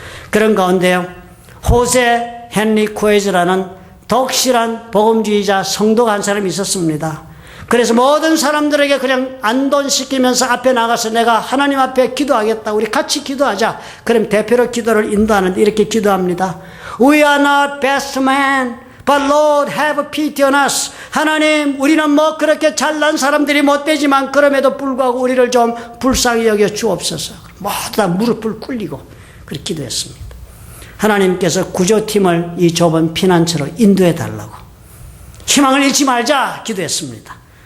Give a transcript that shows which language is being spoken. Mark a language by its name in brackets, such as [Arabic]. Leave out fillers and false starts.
[Korean] 그런 가운데요, 호세 헨리 쿠에즈라는 독실한 복음주의자 성도가 한 사람이 있었습니다. 그래서 모든 사람들에게 그냥 안돈시키면서 앞에 나가서 내가 하나님 앞에 기도하겠다, 우리 같이 기도하자. 그럼 대표로 기도를 인도하는데 이렇게 기도합니다. [English] We are not best man, but Lord have pity on us. [Korean] 하나님, 우리는 뭐 그렇게 잘난 사람들이 못 되지만 그럼에도 불구하고 우리를 좀 불쌍히 여겨 주옵소서. 모두 다 무릎을 꿇리고 그렇게 기도했습니다. 하나님께서 구조팀을 이 좁은 피난처로 인도해 달라고, 희망을 잃지 말자 기도했습니다.